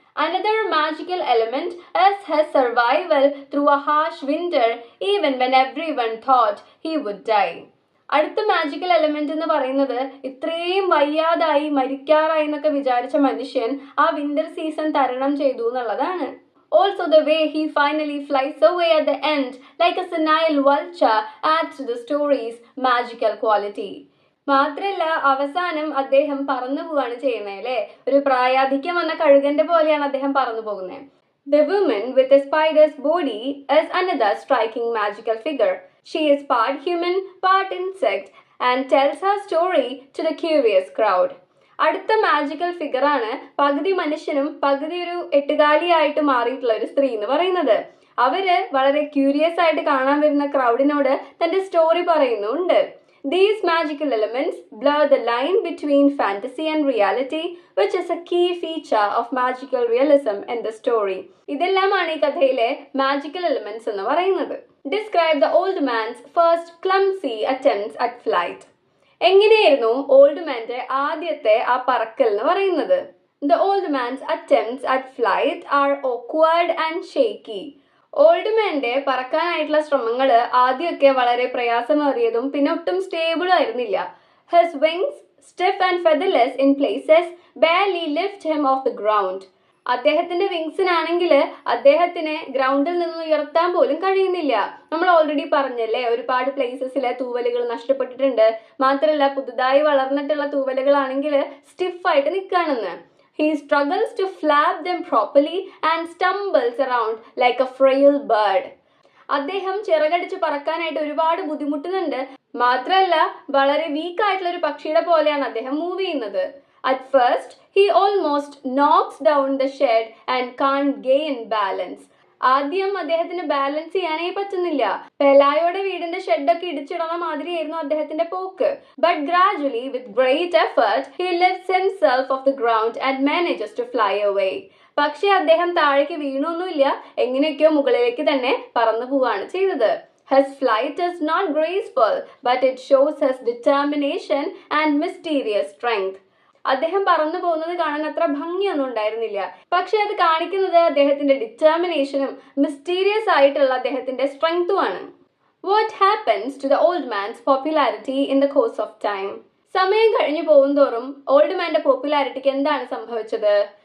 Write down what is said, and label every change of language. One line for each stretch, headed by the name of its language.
English: Another magical element is his survival through a harsh winter, even when everyone thought he would die.
Malayalam: അടുത്ത magical element എന്ന് പറയുന്നത് ഇത്രയും വയ്യാതായി മരിക്കാറായി എന്നൊക്കെ വിചാരിച്ച മനുഷ്യൻ ആ വിന്റർ സീസൺ തരണം ചെയ്തു എന്നുള്ളതാണ്.
English: Also, the way he finally flies away at the end like a senile vulture adds to the story's magical quality.
Malayalam: മാത്രല്ല അവസാനം അദ്ദേഹം പറന്നു പോവാണ് ചെയ്യുന്നത് അല്ലേ, ഒരു പ്രായാധിക്യം വന്ന കഴുകന്റെ പോലെയാണ് അദ്ദേഹം പറന്നു പോകുന്നത്.
English: The woman with a spider's body is another striking magical figure. She is part human, part insect and tells her story to the curious crowd.
Malayalam: അടുത്ത മാജിക്കൽ ഫിഗർ ആണ് പകുതി മനുഷ്യനും പകുതി ഒരു എട്ടുകാലിയായിട്ട് മാറിയിട്ടുള്ള ഒരു സ്ത്രീ എന്ന് പറയുന്നത്. അവര് വളരെ ക്യൂരിയസ് ആയിട്ട് കാണാൻ വരുന്ന ക്രൗഡിനോട് തന്റെ സ്റ്റോറി പറയുന്നുണ്ട്.
English: These magical elements blur the line between fantasy and reality, which is a key feature of magical realism in the story.
Malayalam: ഇതെല്ലാമാണ് ഈ കഥയിലെ മാജിക്കൽ എലമെന്റ്സ് എന്ന് പറയുന്നത്.
English: Describe the old man's first clumsy attempts at flight.
Malayalam: എങ്ങനെയായിരുന്നു old മാന്റെ ആദ്യത്തെ ആ പറക്കൽ എന്ന് പറയുന്നത്?
English: The old man's attempts at flight are awkward and shaky.
Malayalam: Old മാന്റെ പറക്കാനായിട്ടുള്ള ശ്രമങ്ങൾ ആദ്യമൊക്കെ വളരെ പ്രയാസമേറിയതും പിന്നെ ഒട്ടും സ്റ്റേബിളും ആയിരുന്നില്ല.
English: His wings stiff and featherless in places barely lift him off the ground.
Malayalam: അദ്ദേഹത്തിന്റെ വിങ്സിനാണെങ്കിൽ അദ്ദേഹത്തിനെ ഗ്രൗണ്ടിൽ നിന്ന് ഉയർത്താൻ പോലും കഴിയുന്നില്ല. നമ്മൾ ഓൾറെഡി പറഞ്ഞല്ലേ, ഒരുപാട് പ്ലേസസിലെ തൂവലുകൾ നഷ്ടപ്പെട്ടിട്ടുണ്ട്. മാത്രമല്ല പുതുതായി വളർന്നിട്ടുള്ള തൂവലുകളാണെങ്കിൽ സ്റ്റിഫായിട്ട് നിൽക്കുകയാണെന്ന്.
English: He struggles to flap them properly and stumbles around like a frail bird.
Malayalam: അദ്ദേഹം ചിറകടിച്ച് പറക്കാനായിട്ട് ഒരുപാട് ബുദ്ധിമുട്ടുന്നുണ്ട്. മാത്രമല്ല വളരെ വീക്ക് ആയിട്ടുള്ള ഒരു പക്ഷിയുടെ പോലെയാണ് അദ്ദേഹം മൂവ് ചെയ്യുന്നത്.
English: At first, he almost knocks down the shed and can't gain balance.
Malayalam: ആദ്യം അദ്ദേഹത്തിന് ബാലൻസ് ചെയ്യാനേ പറ്റുന്നില്ല. പെലായോടെ വീടിന്റെ ഷെഡൊക്കെ ഇടിച്ചിടണ മാതിരിയായിരുന്നു അദ്ദേഹത്തിന്റെ പോക്ക്.
English: But gradually with great effort he lifts himself off the ground and manages to fly away.
Malayalam: പക്ഷെ അദ്ദേഹം താഴേക്ക് വീണൊന്നുമില്ല, എങ്ങനെയൊക്കെയോ മുകളിലേക്ക് തന്നെ പറന്നു പോവാണ് ചെയ്തത്.
English: His flight is not graceful, but it shows his determination and mysterious strength.
Malayalam: അദ്ദേഹം പറന്നു പോകുന്നത് കാണാൻ അത്ര ഭംഗിയൊന്നും ഉണ്ടായിരുന്നില്ല. പക്ഷെ അത് കാണിക്കുന്നത് അദ്ദേഹത്തിന്റെ ഡിറ്റർമിനേഷനും മിസ്റ്റീരിയസ് ആയിട്ടുള്ള അദ്ദേഹത്തിന്റെ സ്ട്രെങ്തുമാണ്.
English: What happens to the old man's popularity in the course of time?
Malayalam: സമയം കഴിഞ്ഞു പോകുന്തോറും ഓൾഡ് മാന്റെ പോപ്പുലാരിറ്റിക്ക് എന്താണ് സംഭവിച്ചത്?